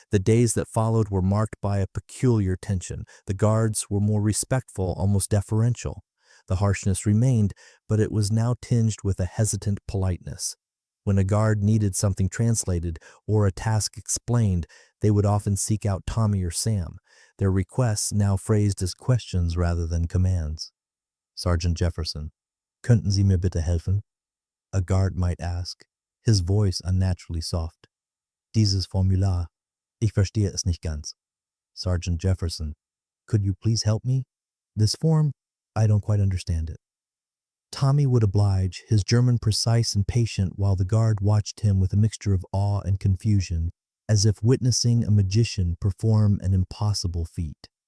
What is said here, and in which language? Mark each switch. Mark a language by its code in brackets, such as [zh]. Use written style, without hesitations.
[en] The days that followed were marked by a peculiar tension. The guards were more respectful, almost deferential. The harshness remained, but it was now tinged with a hesitant politeness. When a guard needed something translated or a task explained, they would often seek out Tommy or Sam, their requests now phrased as questions rather than commands. [de] Sergeant Jefferson, könnten Sie mir bitte helfen? [en] A guard might ask, his voice unnaturally soft. [de] Dieses Formular, ich verstehe es nicht ganz. [en] Sergeant Jefferson, could you please help me? This form, I don't quite understand it. Tommy would oblige, his German precise and patient, while the guard watched him with a mixture of awe and confusion, as if witnessing a magician perform an impossible feat.